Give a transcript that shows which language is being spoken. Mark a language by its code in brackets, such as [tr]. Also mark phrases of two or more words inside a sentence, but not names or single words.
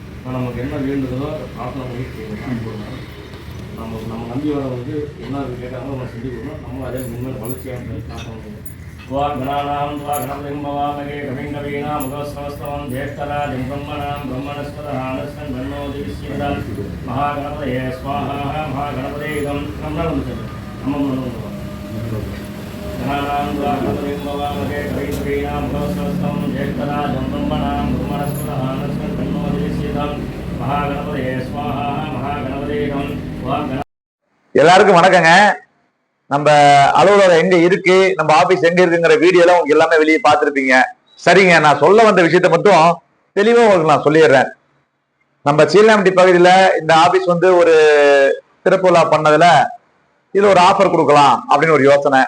[ta] நமக்கு என்ன வேண்டுதலோ அதை பிரார்த்தனை பண்ணி செய்யணும். நம்ம நம்பியோட என்ன கேட்டாங்களோ நம்ம செஞ்சு கொடுக்கணும். நம்ம அதே முன்மேல் வளர்ச்சியாக பிரார்த்தனை பண்ணணும். [sa] गणानां गणपतिं भवामहे कविं कवीनां मुखस्तवस्तवं ज्येष्ठराजं ब्रह्मणस्पदः ब्रह्मोदिविश्येदं महागणपतये स्वाहा महागणपतेयं गणानां गणपतिं भवामहे कविं कवीनां मुखस्तवस्तवं ज्येष्ठराजं ब्रह्मणस्पदः ब्रह्मोदिविश्येदं महागणपतये स्वाहा महागणपतेयं [ta] எல்லாருக்கும் வணக்கங்க. நம்ம அலுவலகம் எங்க இருக்கு, நம்ம ஆபீஸ் எங்க இருக்குங்கிற வீடியோ எல்லாம் உங்களுக்கு எல்லாமே வெளியே பார்த்துருப்பீங்க. சரிங்க, நான் சொல்ல வந்த விஷயத்த மட்டும் தெளிவா உங்களுக்கு நான் சொல்லிடுறேன். நம்ம சீலாம்பட்டி பகுதியில இந்த ஆபீஸ் ஒரு திறப்புலா பண்ணதுல இது ஒரு ஆஃபர் கொடுக்கலாம் அப்படின்னு ஒரு யோசனை.